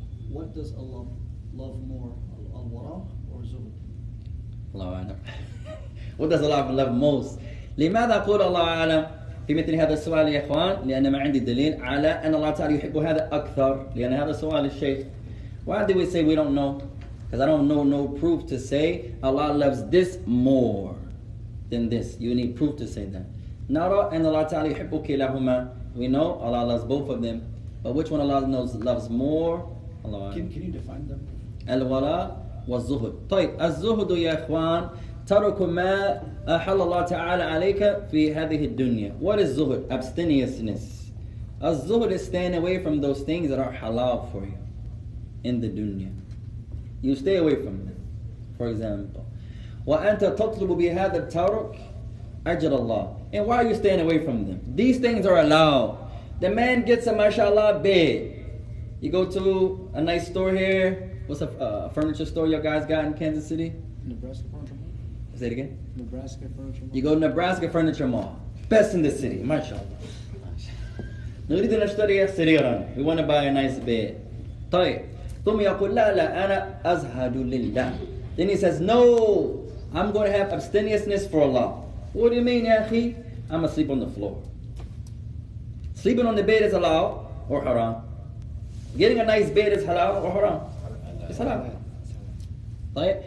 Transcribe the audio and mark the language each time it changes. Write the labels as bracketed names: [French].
[English] What does Allah love more, al-wara or zuhd? [Arabic] الله أعلم. [English] What does Allah love most? [Arabic] لماذا أقول الله أعلم في مثل هذا السؤال يا إخوان؟ لأن ما عندي دليل على أن الله تعالى يحب هذا أكثر. لأن هذا سؤال الشيخ. [English] Why do we say we don't know? Because I don't know no proof to say Allah loves this more than this. You need proof to say that. [Arabic] نرى أن الله تعالى يحب كلاهما. [English] We know Allah loves both of them. But which one Allah loves more? Allah. Can you define them? [Arabic] الولاء والزهد. طيب الزهد يا إخوان ترك ما أحل الله تعالى عليك في هذه الدنيا. [English] What is zuhud? Abstemiousness. الزهد is staying away from those things that are halal for you in the dunya. You stay away from them. For example, [Arabic] وأنت تطلب بهذا الترك أجر الله. [English] And why are you staying away from them? These things are allowed. The man gets a mashallah bed. You go to a nice store here. What's a furniture store you guys got in Kansas City? Nebraska Furniture Mall. Say it again. Nebraska Furniture Mall. You go to Nebraska Furniture Mall. Best in the city. MashaAllah. [Arabic] نريد أن نشتري سريرا. [English] We want to buy a nice bed. طيب. [Arabic] ثم يقول لا لا أنا أزهد لله. [English] Then he says, no, I'm going to have abstemiousness for Allah. What do you mean, ya akhi? I'm going to sleep on the floor. Sleeping on the bed is allowed or haram? Getting a nice bed is halal or haram? It's halal. Right?